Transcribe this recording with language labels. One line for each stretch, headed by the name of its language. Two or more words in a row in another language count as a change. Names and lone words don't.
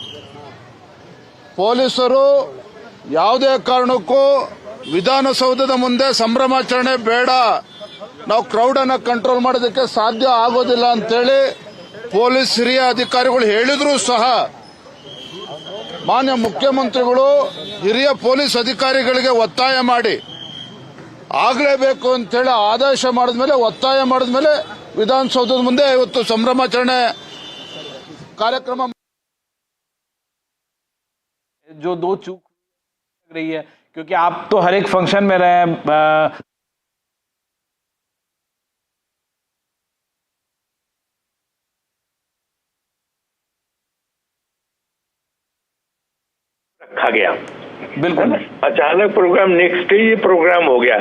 Kannada: ಪೊಲೀಸರು ಯಾವುದೇ ಕಾರಣಕ್ಕೂ ವಿಧಾನಸೌಧದ ಮುಂದೆ ಸಂಭ್ರಮಾಚರಣೆ ಬೇಡ, ನಾವು ಕ್ರೌಡ್ ಅನ್ನ ಕಂಟ್ರೋಲ್ ಮಾಡೋದಕ್ಕೆ ಸಾಧ್ಯ ಆಗೋದಿಲ್ಲ ಅಂತೇಳಿ ಪೊಲೀಸ್ ಹಿರಿಯ ಅಧಿಕಾರಿಗಳು ಹೇಳಿದ್ರು ಸಹ ಮಾನ್ಯ ಮುಖ್ಯಮಂತ್ರಿಗಳು ಹಿರಿಯ ಪೊಲೀಸ್ ಅಧಿಕಾರಿಗಳಿಗೆ ಒತ್ತಾಯ ಮಾಡಿ ಆಗಲೇಬೇಕು ಅಂತೇಳಿ ಆದೇಶ ಮಾಡಿದ್ಮೇಲೆ ಒತ್ತಾಯ ಮಾಡಿದ್ಮೇಲೆ ವಿಧಾನಸೌಧದ ಮುಂದೆ ಇವತ್ತು ಸಂಭ್ರಮಾಚರಣೆ ಕಾರ್ಯಕ್ರಮ.
Hindi: जो दो चूक लग रही है, क्योंकि आप तो हर एक फंक्शन में रहे रखा गया, बिल्कुल अचानक
English: program next day
Hindi: ये प्रोग्राम हो गया.